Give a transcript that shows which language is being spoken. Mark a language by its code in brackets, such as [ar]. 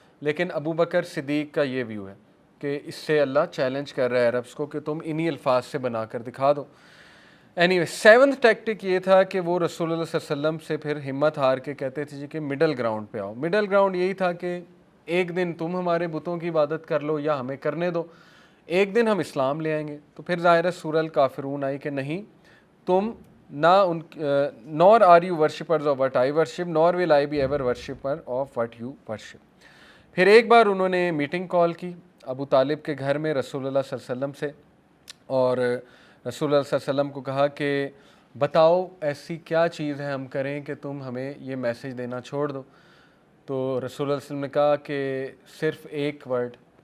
[ur] لیکن ابو بکر صدیق کا یہ ویو ہے کہ اس سے اللہ چیلنج کر رہا ہے عربس کو کہ تم انہی الفاظ سے بنا کر دکھا دو. [en] any seventh tactic [ur] یہ تھا کہ وہ رسول اللہ صلی اللہ علیہ وسلم سے پھر ہمت ہار کے کہتے تھے جی کہ مڈل گراؤنڈ پہ آؤ. مڈل گراؤنڈ یہی تھا کہ ایک دن تم ہمارے بتوں کی عبادت کر لو یا ہمیں کرنے دو، ایک دن ہم اسلام لے آئیں گے. تو پھر ظاہر ہے سورہ الکافرون آئی کہ نہیں، تم نہ [en] nor are you worshippers of what I worship nor will I be ever worshipper of what you worship. [ur] پھر ایک بار انہوں نے میٹنگ کال کی ابو طالب کے گھر میں رسول اللہ صلی اللہ علیہ وسلم سے، اور رسول اللہ صلی اللہ علیہ وسلم کو کہا کہ بتاؤ ایسی کیا چیز ہے ہم کریں کہ تم ہمیں یہ میسج دینا چھوڑ دو. تو رسول اللہ صلی اللہ علیہ وسلم نے کہا کہ صرف ایک ورڈ.